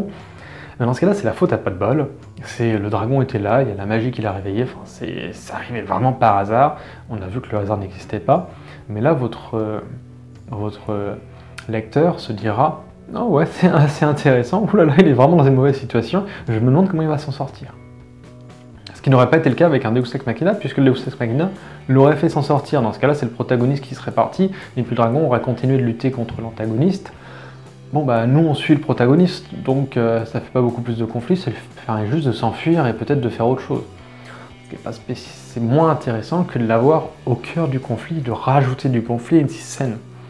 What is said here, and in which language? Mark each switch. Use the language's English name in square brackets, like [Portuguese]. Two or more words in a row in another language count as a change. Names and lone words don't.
[French] Mais dans ce cas-là, c'est la faute à pas de bol. Le dragon était là, il y a la magie qui l'a réveillé, ça arrivait vraiment par hasard. On a vu que le hasard n'existait pas. Mais là, votre lecteur se dira « oh ouais, c'est assez intéressant, oulala, il est vraiment dans une mauvaise situation, je me demande comment il va s'en sortir ». Ce qui n'aurait pas été le cas avec un [Latin] Deus ex machina, [French] puisque le [Latin] Deus ex machina [French] l'aurait fait s'en sortir. Dans ce cas-là, c'est le protagoniste qui serait parti, et puis le dragon aurait continué de lutter contre l'antagoniste. Bon bah nous on suit le protagoniste, donc ça fait pas beaucoup plus de conflits, ça lui permet juste de s'enfuir et peut-être de faire autre chose. C'est moins intéressant que de l'avoir au cœur du conflit, de rajouter du conflit à une scène.